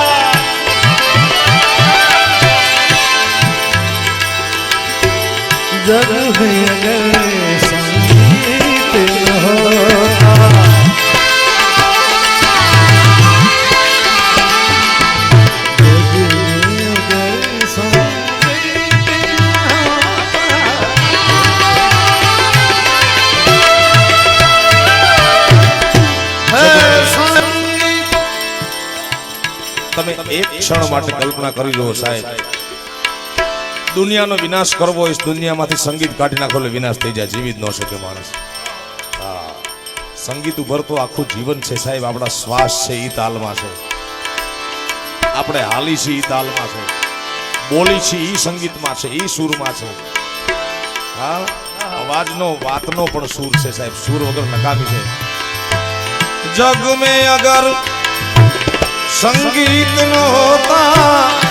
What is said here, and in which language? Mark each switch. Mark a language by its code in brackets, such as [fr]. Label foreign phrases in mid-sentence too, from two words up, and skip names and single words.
[hi] जग में अगर संगीत न होता, जग में अगर संगीत न [gu] તમે એક ક્ષણ માટે કલ્પના કરી લો સાહેબ, દુનિયાનો વિનાશ કરવો હોય, દુનિયામાંથી સંગીત કાઢી નાખો એટલે વિનાશ થઈ જાય, જીવી જ ન શકે માણસ. હા, સંગીત ઉપર તો આખું જીવન છે સાહેબ. આપણા શ્વાસ છે એ તાલમાં છે, આપણે હાલી છે એ તાલમાં છે, બોલી છે એ સંગીતમાં છે, એ સૂરમાં છે. હા, અવાજનો વાતનો પણ સૂર છે સાહેબ, સૂર વગર નકામી છે. [hi] जग में अगर संगीत न होता,